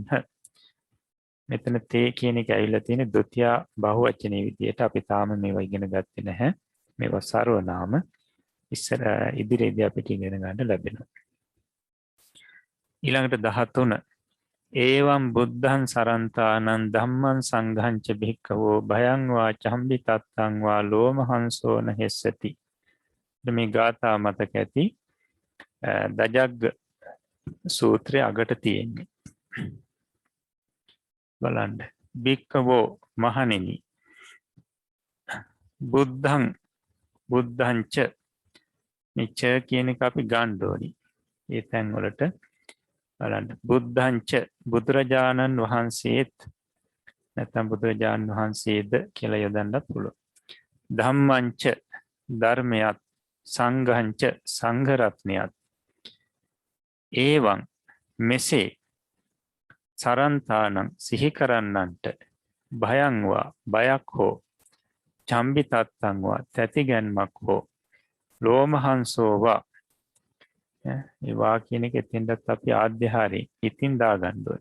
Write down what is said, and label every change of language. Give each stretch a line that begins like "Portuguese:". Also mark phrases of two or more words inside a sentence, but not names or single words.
Sinhala: මෙතන තේ කියන එක ඇවිල්ලා තියෙන ද්විතිය බහුවචනේ විදියට අපි තාම මේවා ඉගෙන ගත්තේ නැහැ. මේවා සර්වනාම ඉස්සර ඉදිරියේදී අපිට ඉගෙන ගන්න ලැබෙනවා.
Pali: ඊළඟට 13 ඒවම් බුද්ධං සරන්තානං ධම්මං සංඝං ච භික්ඛවෝ භයං වා චම්බි තත්තං වා ලෝමහංසෝ නහෙස්සති.
Sinhala: මේ ගාථා මතක ඇති දජග්ග සූත්‍රය අගට තියෙන්නේ. බලන්න. භික්ඛවෝ මහණෙනි
Pali: බුද්ධං ච
Sinhala: නිච කියන එක අපි ගන්න ඕනි. ඒ තැන් වලට බලන්න.
Pali: බුද්ධං ච
Sinhala: බුදුරජාණන් වහන්සේත් නැත්නම් බුදුරජාණන් වහන්සේද කියලා යොදන්නත් පුළුවන්.
Pali: ධම්මං ච
Sinhala: ධර්මයත්
Pali: සංඝං ච
Sinhala: සංඝ රත්නයත් ඒවං මෙසේ සරන්තානං සිහි කරන්නන්ට
Pali: භයං වා
Sinhala: බයක් හෝ
Pali: චම්බි තත්තං වා
Sinhala: තැතිගැන්මක් හෝ
Pali: ලෝමහංසෝ වා
Sinhala: ඒ වා කියන එක එතෙන්දත් අපි ආධ්‍යාහාරයෙන් ඉතින් දාගන්න ඕනේ.